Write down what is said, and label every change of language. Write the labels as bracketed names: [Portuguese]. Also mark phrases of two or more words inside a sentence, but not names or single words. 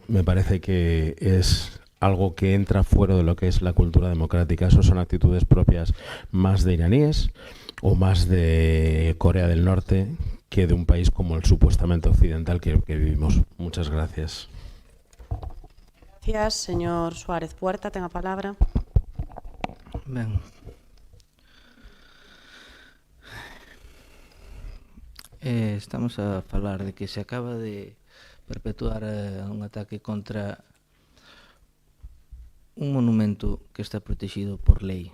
[Spanish] Me parece que es algo que entra fuera de lo que es la cultura democrática. Eso son actitudes propias más de iraníes o más de Corea del Norte que de un país como el supuestamente occidental que vivimos. Muchas gracias. Gracias, señor Suárez Puerta, [Galician] ten a palabra. Ben. Estamos a falar de que se acaba de perpetuar un ataque contra un monumento que está protegido por lei.